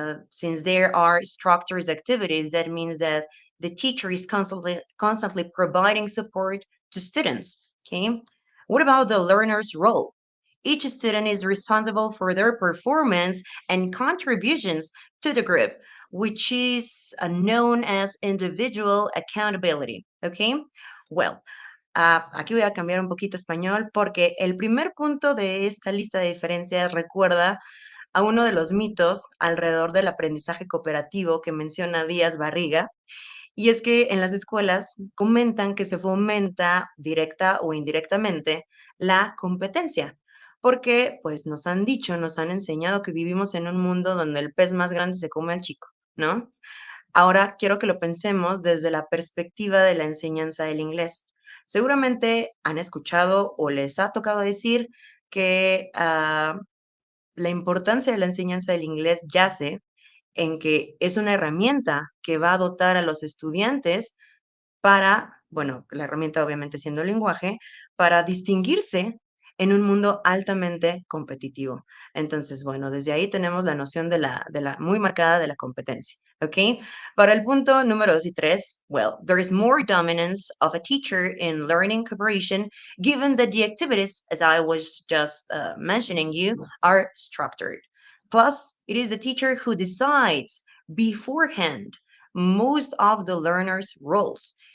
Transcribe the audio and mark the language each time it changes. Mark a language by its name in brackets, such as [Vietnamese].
[English] Since there are structured activities, that means that the teacher is constantly providing support to students, okay? What about the learner's role? Each student is responsible for their performance and contributions to the group, which is known as individual accountability, okay? [Spanish] Well, aquí voy a cambiar un poquito español porque el primer punto de esta lista de diferencias recuerda a uno de los mitos alrededor del aprendizaje cooperativo que menciona Díaz Barriga, y es que en las escuelas comentan que se fomenta directa o indirectamente la competencia, porque pues nos han dicho, nos han enseñado que vivimos en un mundo donde el pez más grande se come al chico, ¿no? Ahora quiero que lo pensemos desde la perspectiva de la enseñanza del inglés. Seguramente han escuchado o les ha tocado decir que la importancia de la enseñanza del inglés yace en que es una herramienta que va a dotar a los estudiantes para, bueno, la herramienta obviamente siendo el lenguaje, para distinguirse en un mundo altamente competitivo. Entonces, bueno, desde ahí tenemos la noción de la muy marcada de la competencia, ¿ok? Para el punto número 2 y 3, [English] well, there is more dominance of a teacher in learning cooperation, given that the activities, as I was just mentioning you, are structured. Plus, it is the teacher who decides beforehand most of the learner's roles.